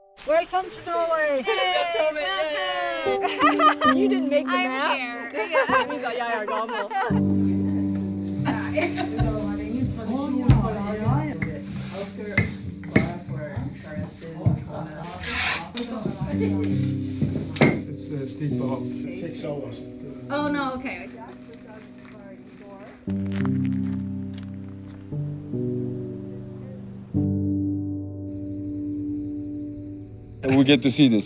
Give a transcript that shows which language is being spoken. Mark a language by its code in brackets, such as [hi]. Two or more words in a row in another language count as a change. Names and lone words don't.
[en] Welcome to Norway! You didn't make the map? [no] Vi sa jeg gammel. [en] It's steeper up. 6 hours. Oh no, okay. We get to see this.